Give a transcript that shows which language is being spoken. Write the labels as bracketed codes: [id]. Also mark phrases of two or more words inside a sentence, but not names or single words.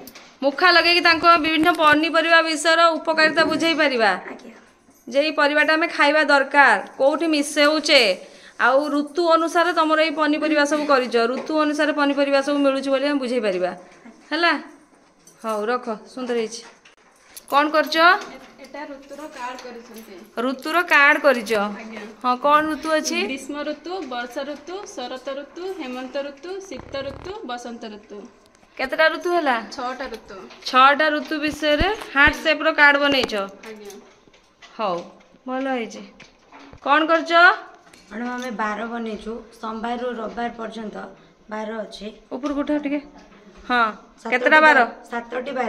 [or] ମୁଖା ଲଗେଇକି ତାଙ୍କ ବିଭିନ୍ନ ପନିପରିବା ବିଷୟର ଉପକାରିତା ବୁଝେଇ ପାରିବା ଆଜ୍ଞା ଯେ ଏଇ ପରିବାଟା ଆମେ ଖାଇବା ଦରକାର, କୋଉଠି ମିଶେଉଛେ, ଆଉ ଋତୁ ଅନୁସାରେ ତମର ଏଇ ପନିପରିବା ସବୁ କରିଛ, ଋତୁ ଅନୁସାରେ ପନିପରିବା ସବୁ ମିଳୁଛି ବୋଲି ଆମେ ବୁଝେଇ ପାରିବା ହେଲା। ହଉ ରଖ, ସୁନ୍ଦର ହେଇଛି। କ'ଣ କରୁଛ? [bn] এটা ঋতুর কার্ড করেছেন। [or] ଋତୁର କାର୍ଡ କରିଛ? ହଁ, କ'ଣ ଋତୁ ଅଛି? [bn] গ্রীষ্ম ঋতু, বর্ষা ঋতু, শরৎ ঋতু, হেমন্ত ঋতু, শীত ঋতু, বসন্ত ঋতু। [or] କେତେଟା ଋତୁ ହେଲା? [bn] 6টা ঋতু। [or] 6ଟା ଋତୁ ବିଷୟରେ [en] heart shape [or] କାର୍ଡ ବନେଇଛ? ଆଜ୍ଞା। ହଉ, ଭଲ ହେଇଛି। କ'ଣ କରୁଛ? ମ୍ୟାଡ଼ାମ୍ ଆମେ ବାର ବନେଇଛୁ, ସୋମବାରରୁ ରବିବାର ପର୍ଯ୍ୟନ୍ତ ବାର ଅଛି। ଉପରକୁ ଉଠାଅ ଟିକେ। ହଁ, କେତେଟା ବାର? 7ଟି ବାର।